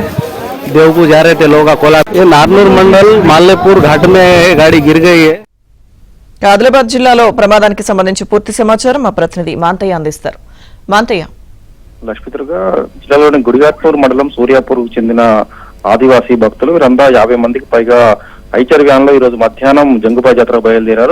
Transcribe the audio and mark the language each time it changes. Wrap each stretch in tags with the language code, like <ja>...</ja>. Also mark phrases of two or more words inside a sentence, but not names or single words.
<hi>देवकू जा रहे थे लोग कोलाम। ये नारनूर मंडल मालेपुर घाट में गाड़ी गिर गई है।</hi> <te>ఆదిలాబాద్ జిల్లాలో ప్రమాదానికి సంబంధించి పూర్తి సమాచారం మా ప్రతినిధి మాంతయ్య అందిస్తారు. మాంతయ్య, లక్ష్మీతురుగా జిల్లాలోని గుడిగాట్నూర్ మండలం సూర్యాపూర్కు చెందిన ఆదివాసీ భక్తులు వీరంతా 50 మందికి పైగా ఐచర్ వ్యాన్ లో ఈ రోజు మధ్యాహ్నం జంగుబాయ్ జాతరకు బయలుదేరారు.</te>